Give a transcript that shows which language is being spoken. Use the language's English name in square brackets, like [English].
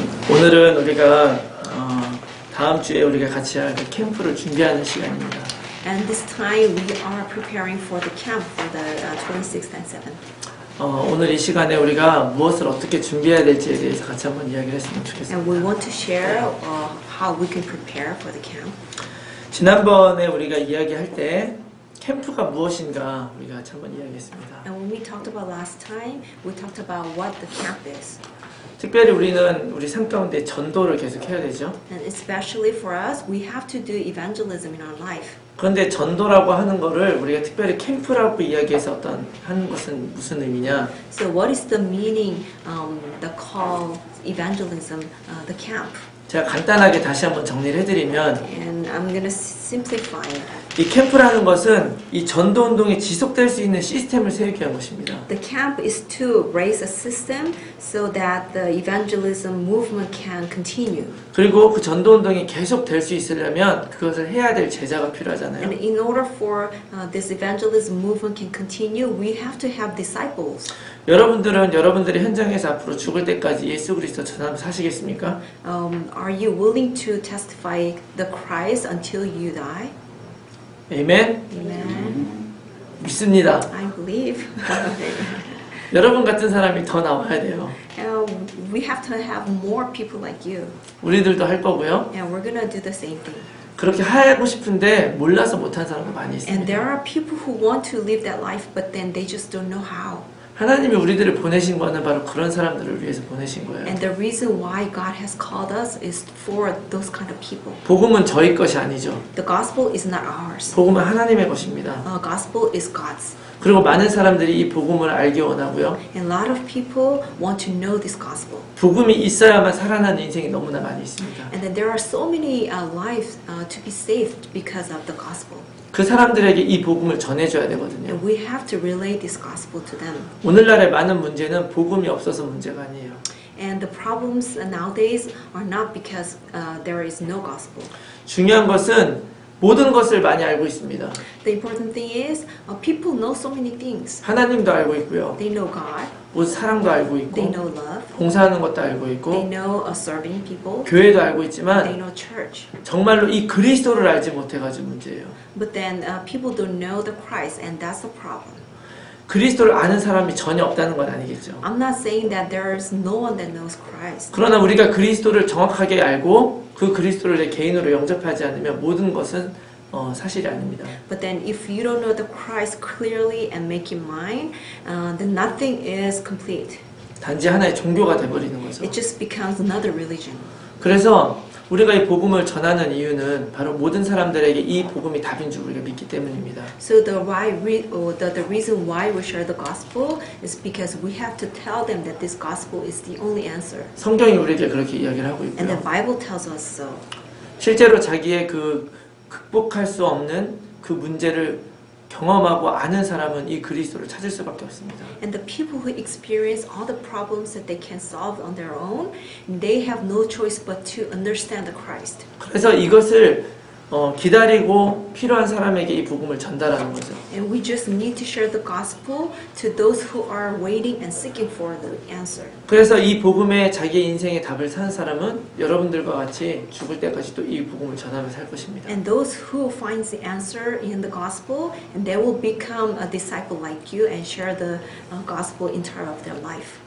[Korean] 오늘은 우리가 다음 주에 우리가 같이 할 그 캠프를 준비하는 시간입니다. [English] And this time we are preparing for the camp for the 26th and 7th. [Korean] 오늘 이 시간에 우리가 무엇을 어떻게 준비해야 될지에 대해서 같이 한번 이야기를 했으면 좋겠습니다. [English] And we want to share how we can prepare for the camp. [Korean] 지난번에 우리가 이야기할 때 캠프가 무엇인가 우리가 같이 한번 이야기했습니다. [English] And when we talked about last time, we talked about what the camp is. [Korean] 특별히 우리는 우리 삶 가운데 전도를 계속 해야 되죠. [English] And especially for us, we have to do evangelism in our life. [Korean] 그런데 전도라고 하는 거를 우리가 특별히 캠프라고 이야기해서 하는 것은 무슨 의미냐? [English] So what is the meaning, the call evangelism, the camp? [Korean] 제가 간단하게 다시 한번 정리를 해드리면 [English] And I'm going to simplify it. [Korean] 이 캠프라는 것은 이 전도 운동이 지속될 수 있는 시스템을 세우기 위한 것입니다. [English] The camp is to raise a system so that the evangelism movement can continue. [Korean] 그리고 그 전도 운동이 계속 될 수 있으려면 그것을 해야 될 제자가 필요하잖아요. [English] And in order for this evangelism movement can continue, we have to have disciples. [Korean] 여러분들은 여러분들의 현장에서 앞으로 죽을 때까지 예수 그리스도 전하며 사시겠습니까? [English] Are you willing to testify the Christ until you die? [Korean] 아멘. [English] Amen. [Korean] 믿습니다. [English] I believe. [Korean] 여러분 같은 사람이 더 나와야 돼요. [English] We have to have more people like you. [Korean] 우리들도 할 거고요. [English] And we're gonna do the same thing. [Korean] 그렇게 하고 싶은데 몰라서 못한 사람도 많이 [English] And there are people who want to live that life, but then they just don't know how. [Korean] 하나님이 우리들을 보내신 거는 바로 그런 사람들을 위해서 보내신 거예요. [English] And the reason why God has called us is for those kind of people. [Korean] 복음은 저희 것이 아니죠. [English] The gospel is not ours. [Korean] 복음은 하나님의 것입니다. [English] Gospel is God's. [Korean] 그리고 많은 사람들이 이 복음을 알기 원하고요. [English] And a lot of people want to know this gospel. [Korean] 복음이 있어야만 살아나는 인생이 너무나 많이 있습니다. [English] And then there are so many lives to be saved because of the gospel. [Korean] 그 사람들에게 이 복음을 전해줘야 되거든요. [English] And we have to relay this gospel to them. [Korean] 오늘날의 많은 문제는 복음이 없어서 문제가 아니에요. [English] And the problems nowadays are not because there is no gospel. [Korean] 중요한 것은 모든 것을 많이 알고 있습니다. [English] The important thing is people know so many things. [Korean] 하나님도 알고 있고요. [English] They know God. [Korean] 뭐 사랑도 알고 [English] They [Korean] 있고 [English] know love. [Korean] 봉사하는 것도 알고 [English] They [Korean] 있고 [English] know serving people. [Korean] 교회도 알고 [English] They [Korean] 있지만 [English] know church. [Korean] 정말로 이 그리스도를 알지 못해가지고 문제예요. [English] But then people don't know the Christ, and that's the problem. [Korean] 그리스도를 아는 사람이 전혀 없다는 건 아니겠죠. [English] I'm not saying that there's no one that knows Christ. [Korean] 그러나 우리가 그리스도를 정확하게 알고 그 그리스도를 내 개인으로 영접하지 않으면 모든 것은 사실이 아닙니다. [English] But then if you don't know the Christ clearly and make it mine, then nothing is complete. [Korean] 단지 하나의 종교가 돼버리는 거죠. [English] It just becomes another religion. [Korean] 그래서 우리가 이 복음을 전하는 이유는 바로 모든 사람들에게 이 복음이 답인 줄 우리가 믿기 때문입니다. [English] So the reason why we share the gospel is because we have to tell them that this gospel is the only answer. [Korean] 성경이 우리에게 그렇게 이야기를 하고 [English] And the [Korean] 있고요. [English] Bible tells us so. [Korean] 실제로 자기의 그 극복할 수 없는 그 문제를 경험하고 아는 사람은 이 그리스도를 찾을 수밖에 없습니다. [English] And the people who experience all the problems that they can solve on their own, they have no choice but to understand the Christ. [Korean] 그래서 이것을 기다리고 필요한 사람에게 이 복음을 전달하는 거죠. [English] And we just need to share the gospel to those who are waiting and seeking for the answer. [Korean] 그래서 이 복음에 자기의 인생의 답을 사는 사람은 여러분들과 같이 죽을 때까지 또 이 복음을 전하며 살 것입니다. [English] And those who find the answer in the gospel, and they will become a disciple like you and share the gospel entire of their life.